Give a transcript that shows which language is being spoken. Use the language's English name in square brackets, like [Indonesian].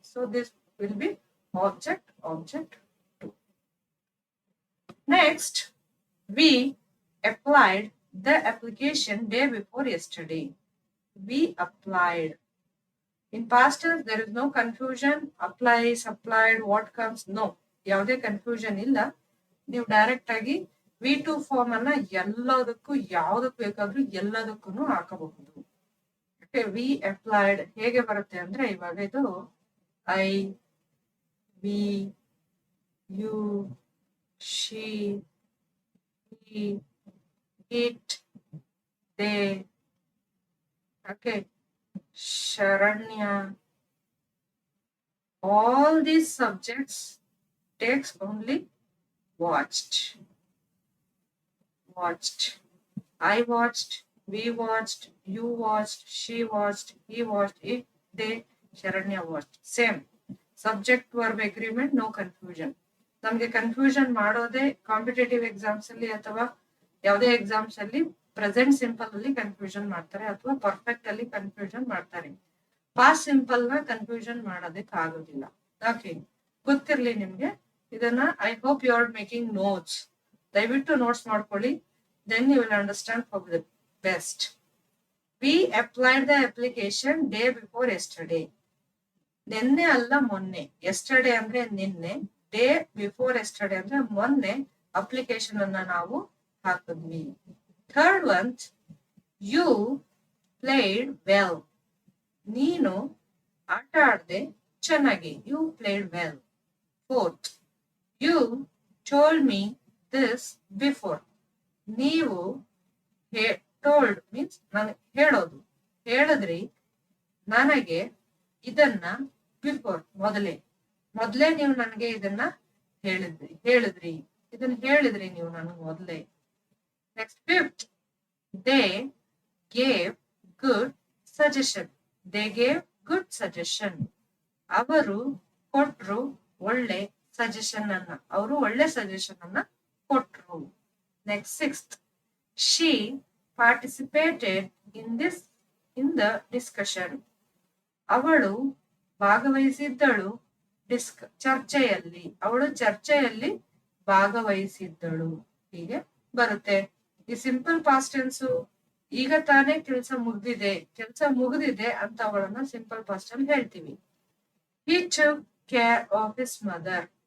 [English] So this will be object, object 2. Next, we applied the application day before yesterday. We applied. In past tense, there is no confusion. Applies, applied, what comes? No. [Kannada] ಯಾವುದೇ confusion ಇಲ್ಲ. ನೀವು direct ಆಗಿ V2 form ಅನ್ನ ಎಲ್ಲದಕ್ಕೂ ಯಾವ್ದಕ್ಕೆ ಬೇಕಾದ್ರೂ ಎಲ್ಲದಕ್ಕೂ ಹಾಕಬಹುದು. [English] we applied [Kannada] ಹೇಗೆ ಬರುತ್ತೆ ಅಂದ್ರೆ ಇವಾಗ ಇದು [English] I, we, you, she, it, they, okay, Sharanya. All these subjects takes only watched. Watched. I watched, we watched, you watched, she watched, he watched, it, they, Sharanya watched. Same. Subject verb agreement, no confusion. [Kannada] ನಮಗೆ confusion ಮಾಡೋದೇ competitive exams ಅಲ್ಲಿ ಅಥವಾ ಯಾವುದೇ exams ಅಲ್ಲಿ present simple ಅಲ್ಲಿ confusion ಮಾಡ್ತಾರೆ ಅಥವಾ perfect ಅಲ್ಲಿ ಕನ್ಫ್ಯೂಷನ್ ಮಾಡ್ತಾರೆ. ಪಾಸ್ಟ್ ಸಿಂಪಲ್ ನ ಕನ್ಫ್ಯೂಷನ್ ಮಾಡೋದಕ್ಕೆ ಆಗೋದಿಲ್ಲ. [English] okay, [Kannada] ಗೊತ್ತಿರ್ಲಿ ನಿಮ್ಗೆ ಇದನ್ನ. [English] I hope you are making notes. [Kannada] ದಯವಿಟ್ಟು ನೋಟ್ಸ್ ಮಾಡ್ಕೊಳ್ಳಿ. [English] then you will understand for the best. We applied the application day before yesterday. [Kannada] ನಿನ್ನೆ ಅಲ್ಲ ಮೊನ್ನೆ. yesterday ಅಂದ್ರೆ ನಿನ್ನೆ, [English] day before yesterday [Kannada] ಅಂದ್ರೆ ಮೊನ್ನೆ ಅಪ್ಲಿಕೇಶನ್ ಅನ್ನ ನಾವು ಹಾಕಿದ್ವಿ. [English] Third one, you played well. [Kannada] ನೀನು ಆಟ ಆಡ್ದೆ ಚೆನ್ನಾಗಿ. [English] you played well. Fourth, you told me this before. [Kannada] ನೀವು ಟೋಲ್ಡ್ ಮೀನ್ಸ್ ನನಗೆ ಹೇಳೋದು, ಹೇಳಿದ್ರಿ ನನಗೆ ಇದನ್ನ ಬಿಫೋರ್ ಮೊದಲೇ ನೀವು ನನಗೆ ಇದನ್ನ ಹೇಳಿದ್ರಿ ಇದನ್ನ ಹೇಳಿದ್ರಿ ನೀವು ನನಗೆ ಮೊದಲೇ. [English] Next fifth, they gave good suggestion. They gave good suggestion. [Kannada] ಅವರು ಕೊಟ್ರು ಒಳ್ಳೆ ಸಜೆಷನ್ ಅನ್ನ. ಅವರು ಒಳ್ಳೆ ಸಜೆಷನ್ ಅನ್ನ ಕೊಟ್ರು. [English] Next, sixth, she participated in the discussion. [Kannada] ಅವಳು ಭಾಗವಹಿಸಿದ್ದಳು ಚರ್ಚೆಯಲ್ಲಿ. ಅವಳು ಚರ್ಚೆಯಲ್ಲಿ ಭಾಗವಹಿಸಿದ್ದಳು. ಹೀಗೆ ಬರುತ್ತೆ. ಈ ಸಿಂಪಲ್ ಪಾಸ್ಟ್ ಟೆನ್ಸ್ ಈಗ ತಾನೇ ಕೆಲಸ ಮುಗಿದಿದೆ ಅಂತ ಅವಳನ್ನ ಸಿಂಪಲ್ ಪಾಸ್ಟ್ ಅಲ್ಲಿ ಹೇಳ್ತೀವಿ. [English] He took care of his mother.